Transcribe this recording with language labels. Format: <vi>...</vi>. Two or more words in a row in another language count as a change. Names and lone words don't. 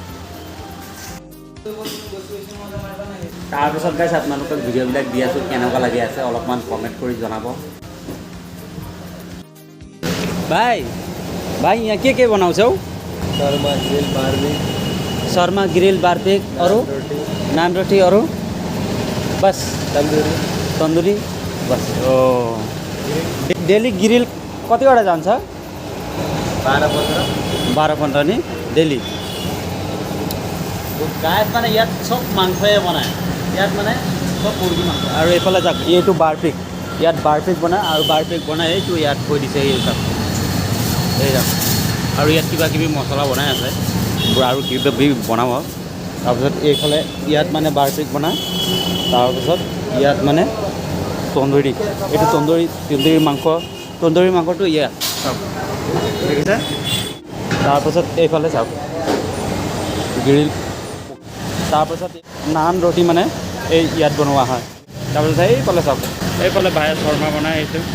<as>তাৰপিছত গাইজ আপোনালোকক ভিডিঅ'বিলাক দি আছোঁ কেনেকুৱা লাগি আছে অলপমান কমেণ্ট কৰি জনাব ভাই ভাই</as> <ne>यहाँ के बनाउँछौ শৰ্মা</ne> <en>grill barbecue</en> <ne>शर्मा</ne> <en>grill barbecue</en> <ne>अरू नान रोटी अरू बस तन्दुरी तन्दुरी बस ओ</ne> <en>daily grill</en> <ne>कतिवटा जान्छ 12-15 नि डेली गायत</ne> <as>মানে ইয়াত সব মাংসয়ে বনায় ইয়াত মানে সব মুৰ্গী মাংস আৰু এইফালে যাক এইটো বাৰ্বিক ইয়াত বাৰ্বিক বনায় আৰু বাৰ্বিক বনাই এইটো ইয়াত কৈ দিছে এই সব এই যাক আৰু ইয়াত কিবা কিবি মছলা বনাই আছে আৰু কিবা বনাব তাৰপিছত এইফালে ইয়াত মানে বাৰ্বিক বনায় তাৰপিছত ইয়াত মানে তন্দুৰী এইটো তন্দুৰী মাংসটো ইয়াত চাওক দেখিছে তাৰপিছত এইফালে চাওক গ্ৰিল তাৰপিছত নান ৰুটি মানে এই ইয়াত বনোৱা হয় তাৰপিছত এইফালে চাওক এইফালে বায়ে শৰ্মা বনাই এইটো</as>